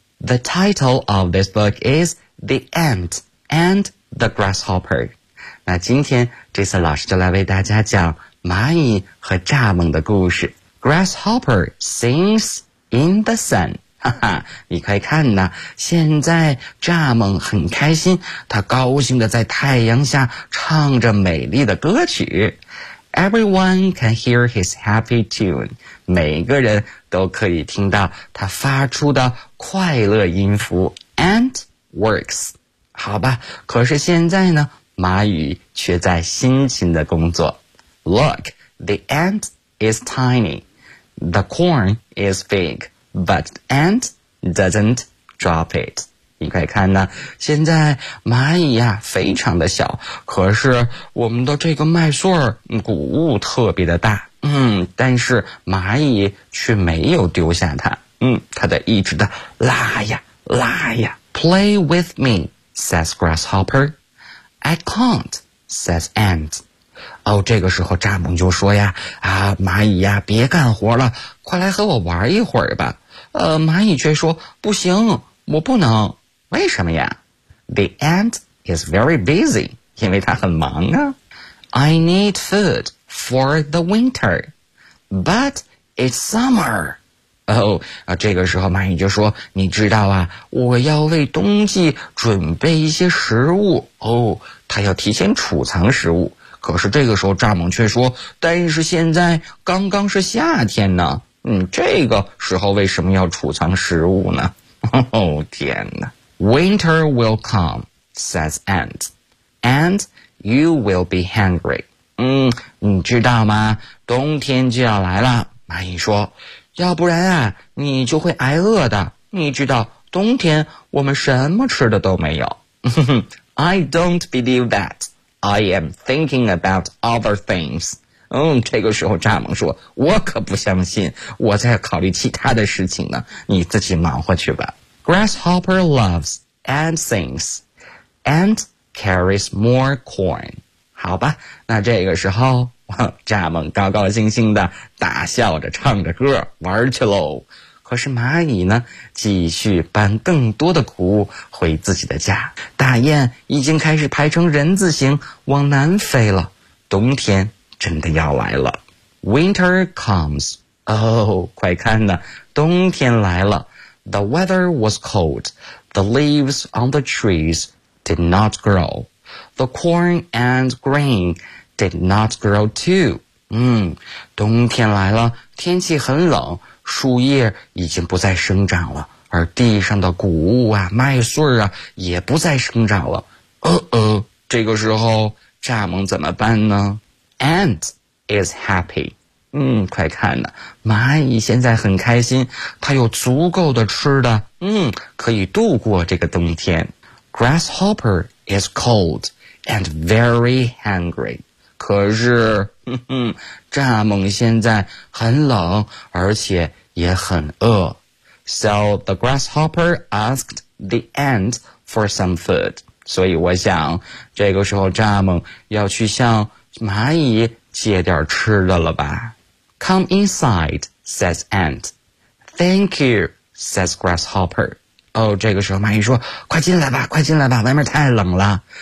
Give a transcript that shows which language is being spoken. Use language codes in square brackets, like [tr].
[en] The title of this book is The Ant and the Grasshopper. [zh] 那今天这次老师就来为大家讲蚂蚁和蚱蜢的故事。 [en] Grasshopper sings in the sun. [zh] 哈哈，你快看呐，现在蚱蜢很开心，它高兴地在太阳下唱着美丽的歌曲。 [en] Everyone can hear his happy tune. [zh] 每个人都可以听到它发出的快乐音符。 [en] Ant works. [zh] 好吧，可是现在呢，蚂蚁却在辛勤的工作。 [en] Look, the ant is tiny. The corn is big, but ant doesn't drop it. [zh] 你快看呢，现在蚂蚁呀非常的小，可是我们的这个麦穗谷物特别的大。但是蚂蚁却没有丢下它。它在一直的拉呀拉呀。 [en] Play with me, says grasshopper. I can't, says ant. [zh] 哦，这个时候蚱蜢就说呀，啊，蚂蚁呀，别干活了，快来和我玩一会儿吧。蚂蚁却说，不行，我不能。为什么呀？ [en] The ant is very busy, [zh] 因为它很忙啊。 [en] I need food for the winter, but it's summer. [zh] 哦，这个时候蚂蚁就说，你知道啊，我要为冬季准备一些食物。哦，它要提前储藏食物。可是这个时候蚱蜢却说，但是现在刚刚是夏天呢，这个时候为什么要储藏食物呢？哦，天哪。 Winter will come, says ant, and you will be hungry. 你知道吗？冬天就要来了，蚂蚁说，要不然啊，你就会挨饿的。你知道，冬天我们什么吃的都没有。 [en] I don't believe that. I am thinking about other things. [zh] 这个时候蚱蜢说，我可不相信，我在考虑其他的事情呢，你自己忙活去吧。 [en] Grasshopper loves and sings and carries more corn. [zh] 好吧，那这个时候蚱蜢高高兴兴的大笑着唱着歌玩去喽。可是蚂蚁呢，继续搬更多的谷物回自己的家。大雁已经开始排成人字形往南飞了，冬天真的要来了。 [en] Winter comes. [zh] 哦，快看呢，冬天来了。 [en] The weather was cold. The leaves on the trees did not grow. The corn and grain did not grow too. [zh] 冬天来了，天气很冷，树叶已经不再生长了，而地上的谷物啊、麦穗啊也不再生长了。这个时候蚱蜢怎么办呢？ [en] Ant is happy. [zh] 快看呢，蚂蚁现在很开心，它有足够的吃的，可以度过这个冬天。 [en] Grasshopper is cold and very hungry. [zh] 可是蚱蜢现在很冷，而且也很饿。 [en] So the grasshopper asked the ant for some food. [zh] 所以我想，这个时候蚱蜢要去向蚂蚁借点吃的了吧。 [en] Come inside, says ant. Thank you, says grasshopper. [zh] 这个时候蚂蚁说，快进来吧，快进来吧，外面太冷了。